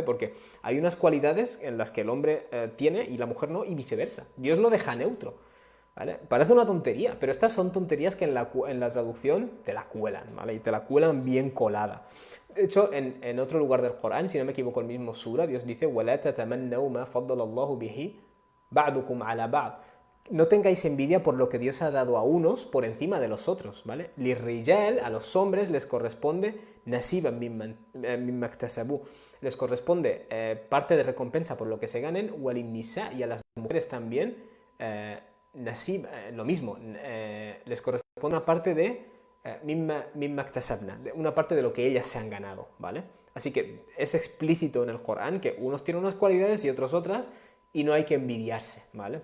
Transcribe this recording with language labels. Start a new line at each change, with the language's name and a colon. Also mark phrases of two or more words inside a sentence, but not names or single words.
Spanish: Porque hay unas cualidades en las que el hombre tiene y la mujer no, y viceversa. Dios lo deja neutro. ¿Vale? Parece una tontería, pero estas son tonterías que en la traducción te la cuelan, ¿vale? Y te la cuelan bien colada. De hecho, en otro lugar del Corán, si no me equivoco, el mismo sura, Dios dice
Arabic: وَلَا تَتَمَنَّوْا مَا فَضَّلَ اللَّهُ بِهِ بَعْضُكُمْ عَلَى بَعْضٍ.
Spanish: No tengáis envidia por lo que Dios ha dado a unos por encima de los otros, ¿vale? لِلرِّجَالِ, a los hombres les corresponde
Arabic: نَصِيبًا مِمَّا اكْتَسَبُوا.
Spanish: Les corresponde parte de recompensa por lo que se ganen, وَلِلنِّسَاءِ, y a las mujeres también, Nasib, lo mismo, les corresponde una parte de
Arabic: مما اكتسبن,
Spanish: una parte de lo que ellas se han ganado, ¿vale? Así que es explícito en el Corán que unos tienen unas cualidades y otros otras, y no hay que envidiarse, ¿vale?